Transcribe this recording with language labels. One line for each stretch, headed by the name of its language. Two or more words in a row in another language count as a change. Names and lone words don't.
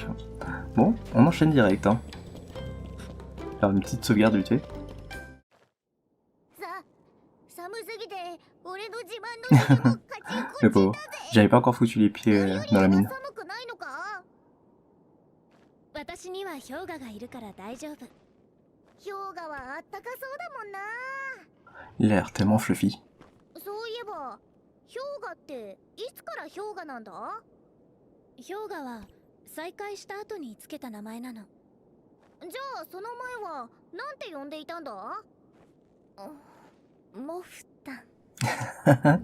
French: Bon, on enchaîne direct. Hein. Faire une petite sauvegarde vite fait. Le pauvre. J'avais pas encore foutu les pieds dans la mine.
Japanese: 私には氷河がいるから大丈夫。氷河はあったかそうだもんな。
French: Il a l'air tellement fluffy.
Japanese: そういえば氷河っていつから氷河なんだ？氷河は再開した後につけた名前なの。じゃあその前はなんて呼んでいたんだ？モフタン。